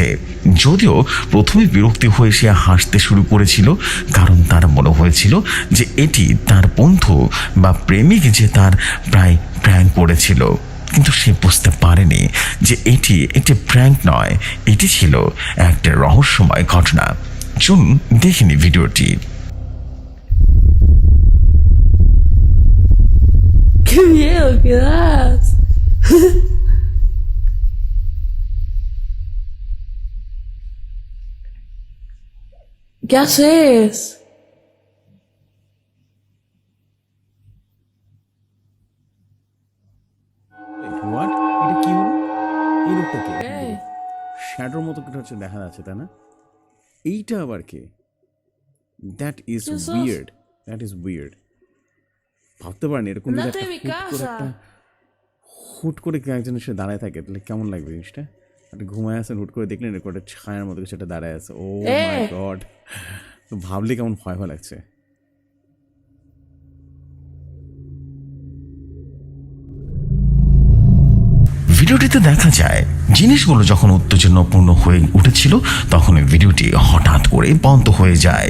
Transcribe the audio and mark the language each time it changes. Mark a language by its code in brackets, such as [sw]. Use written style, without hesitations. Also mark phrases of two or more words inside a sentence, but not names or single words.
[bn] যদিও প্রথমে বিরক্তি হয়ে সে হাসতে শুরু করেছিল, কারণ তার মনে হয়েছিল যে এটি তার বন্ধু বা প্রেমিক যে তার প্রায় প্র্যাঙ্ক করেছিল। কিন্তু সে বুঝতে পারেনি যে এটি একটি প্র্যাঙ্ক নয়, এটি ছিল একটা রহস্যময় ঘটনা। চলুন দেখিনি ভিডিওটি। [es] ¡Qué miedo que das! ¿Qué haces? [bn] হোয়াট? এটা কি হলো? এই লোকটা কে? [es] ¿Qué? [bn] শ্যাডোর মতো কিছু হচ্ছে দেখা যাচ্ছে, তাই না? এইটা আবার কে? [en] That is [es] ¿Quién sos? [en] Weird. That is weird. [bn] ভাবতে পারেন এরকম যদি [es] Andate de mi [bn] হুট করে একজন এসে দাঁড়ায় থাকে, তাহলে কেমন লাগবে জিনিসটা? একটা ঘুমায় আছেন, হুট করে দেখলেন এরকম একটা ছায়ার মতো কিছু একটা দাঁড়ায় আছে। [en] Oh my God, [bn] তো ভাবলে কেমন ভয় ভয় লাগছে। ভিডিওটিতে দেখা যায় জিনিসগুলো যখন উত্তেজনাপূর্ণ হয়ে উঠেছিল তখন ভিডিওটি হঠাৎ করে বন্ধ হয়ে যায়।